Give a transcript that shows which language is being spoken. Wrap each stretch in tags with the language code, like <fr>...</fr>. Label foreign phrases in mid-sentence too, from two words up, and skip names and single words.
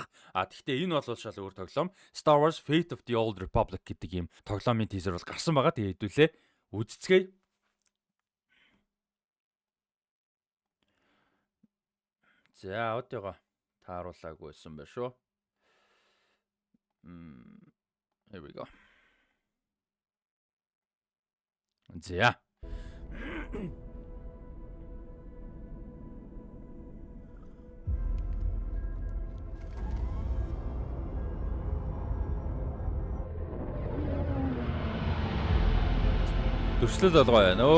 <mn>Гэхдээ энэ бол шал өөр тоглоом. Star Wars Fate of the Old Republic гэдэг юм тоглоомын teaser бол гарсан байгаа. Тэгээд хэдүүлээ үзцгээе. За аудиогоо тааруулаагүйсэн байна шүү.</mn> <en>Here we go.</en> <mn>За. Төслөл болгоо яа нөө.</mn>